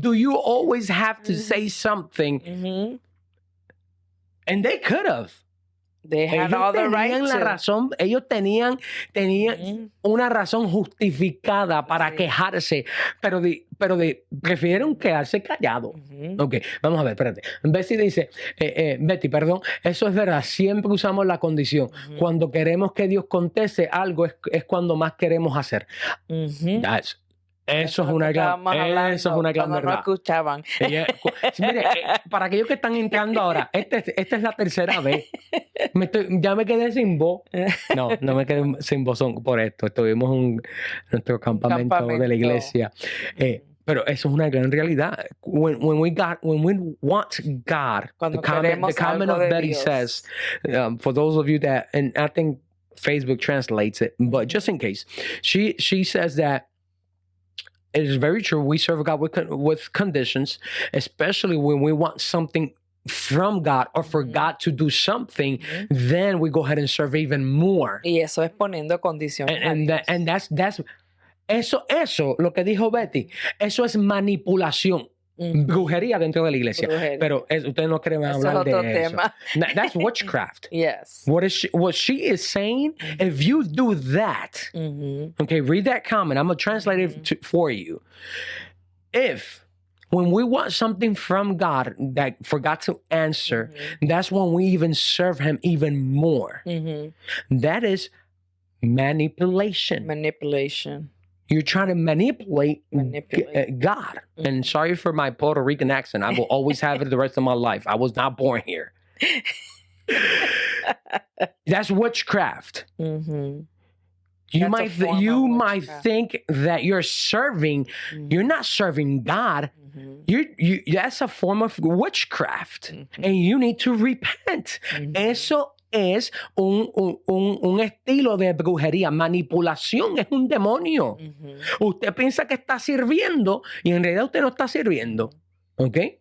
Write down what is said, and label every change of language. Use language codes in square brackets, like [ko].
[en] Do you always have to say something? And they could have. They had all the right to. [es] Ellos tenían una razón justificada para quejarse, pero prefirieron quedarse callados. Ok, vamos a ver, espérate. Betty dice, Betty, perdón, eso es verdad, siempre usamos la condición. Cuando queremos que Dios conteste algo es cuando más queremos hacer. Eso es una gran verdad. No escuchaban. Mire, para aquellos que están entrando ahora, esta es la tercera vez. Ya me quedé sin voz. No me quedé sin voz por esto. Estuvimos en nuestro campamento de la iglesia. Pero eso es una gran realidad. [en] When we want God, the comment of Betty says, for those of you that, and I think Facebook translates it, but just in case, she says that it is very true. We serve God with conditions, especially when we want something from God or for God to do something, then we go ahead and serve even more. [es] Y eso es poniendo condiciones. [en] And that's [es] Eso, lo que dijo Betty, eso es manipulación. Brujería dentro de la iglesia. Pero ustedes no quieren hablar de eso. [en] That's witchcraft. Yes. What she is saying, if you do that, okay, read that comment. I'm going to translate it for you. If when we want something from God that forgot to answer, that's when we even serve him even more. That is manipulation. You're trying to manipulate God. And sorry for my Puerto Rican accent. I will always have it the rest of my life. I was not born here. That's witchcraft. You might think that you're serving. You're not serving God. That's a form of witchcraft. And you need to repent. [es] Eso es un estilo de brujería. Manipulación es un demonio. Usted piensa que está sirviendo y en realidad usted no está sirviendo. ¿Ok?